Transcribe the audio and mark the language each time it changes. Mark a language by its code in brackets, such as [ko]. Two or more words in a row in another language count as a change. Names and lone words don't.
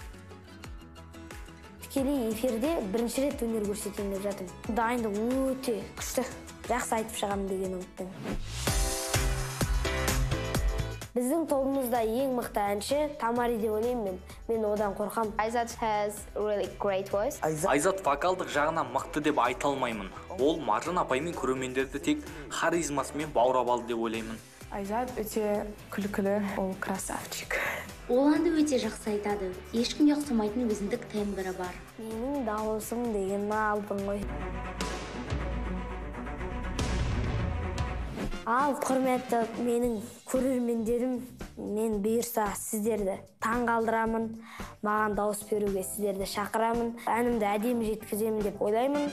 [kk] Тікелей эфирде бірінші рет өнер көрсетейін деп жатырмын. Дайындық өте күшті. Жақсы айтып шығамын деген үмітпен. Біздің тобымызда ең мықты әнші Тамари деп ойлаймын. Мен одан қорқам. [en] Айзат has really great voice. [kk] Айзат вокалдық жағынан мықты деп айта алмаймын. Ол Маржан апаймен көрермендерді тек харизмасымен баурап алды деп ойлаймын. Айзат өте күлкілі, ол красавчик. Ол әнді өте жақсы айтады. Ешкімге ұқсамайтын өзіндік тембрі бар. Менің дауысым деген алдың ғой. Ал құрметті менің көрермендерім, мен бұйырса сіздерді таң қалдырамын, маған дауыс беруге сіздерді шақырамын, әнімді әдемі жеткіземін деп ойлаймын.